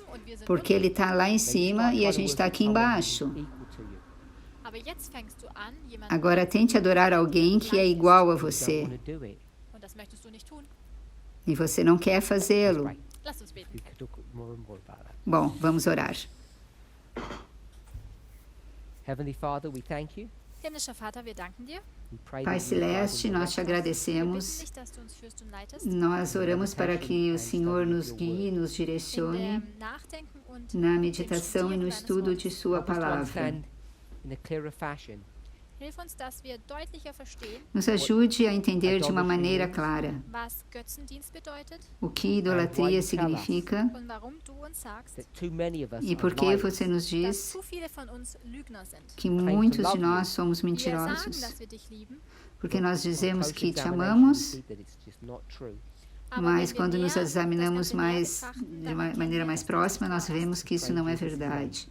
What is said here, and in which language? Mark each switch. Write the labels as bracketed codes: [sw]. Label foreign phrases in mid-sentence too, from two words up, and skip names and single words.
[pt] Porque Ele está lá em cima e a gente está aqui embaixo. Agora tente adorar alguém que é igual a você. E você não quer fazê-lo. Bom, vamos orar. [en] Heavenly Father, we thank you. [de] Himmlischer Vater, wir danken dir. [pt] Pai Celeste, nós te agradecemos. Nós oramos para que o Senhor nos guie, nos direcione na meditação e no estudo de Sua palavra. Nos ajude a entender de uma maneira clara o que idolatria significa e por que você nos diz que muitos de nós somos mentirosos, porque nós dizemos que te amamos, mas quando nos examinamos de uma maneira mais próxima, nós vemos que isso não é verdade.